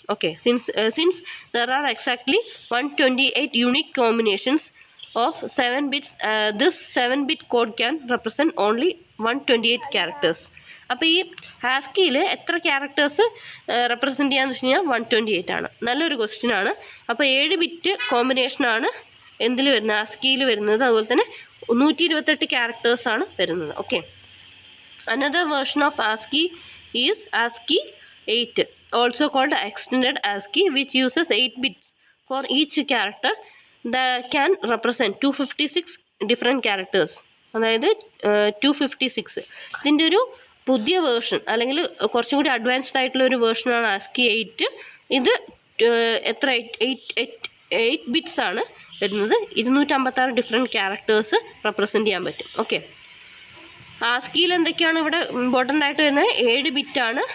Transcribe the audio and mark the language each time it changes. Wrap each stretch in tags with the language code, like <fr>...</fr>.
<ml>Okay,</ml> <en>Since there are exactly 128 unique combinations of 7 bits, this 7-bit code can represent only 128 characters.</en> <ml>അപ്പോൾ ഈ ആസ്കിയിൽ എത്ര characters represent ചെയ്യാന്ന് വെച്ച് കഴിഞ്ഞാൽ 128 ആണ്. നല്ലൊരു ക്വസ്റ്റ്യൻ ആണ്. അപ്പോൾ 7 ബിറ്റ് കോമ്പിനേഷനാണ് എന്തിൽ വരുന്നത്, ആസ്കിയിൽ വരുന്നത്. അതുപോലെ തന്നെ 128 ക്യാരക്ടേഴ്സാണ് വരുന്നത്.</ml> <en>Okay, another version of ASCII is ASCII 8, also called extended ASCII, which uses 8 bits for each character that can represent 256 different characters.</en> <ml>അതായത് 256. ഇതിൻ്റെ ഒരു പുതിയ വേർഷൻ അല്ലെങ്കിൽ കുറച്ചും കൂടി അഡ്വാൻസ്ഡ് ആയിട്ടുള്ള ഒരു വേർഷനാണ് ASCII 8. ഇത് എത്ര 8 ബിറ്റ്സ് ആണ് വരുന്നത്. 256 ഡിഫറെൻറ്റ് ക്യാരക്ടേഴ്സ് റെപ്രസെൻറ്റ് ചെയ്യാൻ പറ്റും. ഓക്കെ, ആസ്കിയിൽ എന്തൊക്കെയാണ് ഇവിടെ ഇമ്പോർട്ടൻ്റ് ആയിട്ട് വരുന്നത്? 7 ബിറ്റാണ്.</ml>